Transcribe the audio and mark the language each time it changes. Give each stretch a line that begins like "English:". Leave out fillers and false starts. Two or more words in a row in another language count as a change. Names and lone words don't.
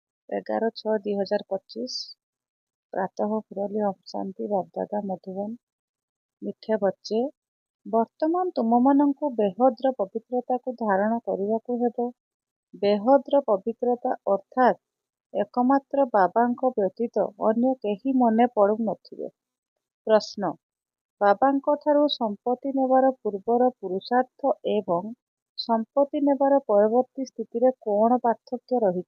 Hindi: 11/6/2025 प्रातः मुरली ओम शांति बापदादा मधुबन। मिठे बच्चे,
Odia: ବର୍ତ୍ତମାନ ତୁମମାନଙ୍କୁ ବେହଦ୍ର ପବିତ୍ରତାକୁ ଧାରଣ କରିବାକୁ ହେବ। ବେହଦ୍ର ପବିତ୍ରତା ଅର୍ଥାତ୍ ଏକମାତ୍ର ବାବାଙ୍କ ବ୍ୟତୀତ ଅନ୍ୟ କେହି ମନେ ପଡ଼ୁନଥିବେ। ପ୍ରଶ୍ନ: ବାବାଙ୍କଠାରୁ ସମ୍ପତ୍ତି ନେବାର ପୂର୍ବର ପୁରୁଷାର୍ଥ ଏବଂ ସମ୍ପତ୍ତି ନେବାର ପରବର୍ତ୍ତୀ ସ୍ଥିତିରେ କ'ଣ ପାର୍ଥକ୍ୟ ରହିଛି?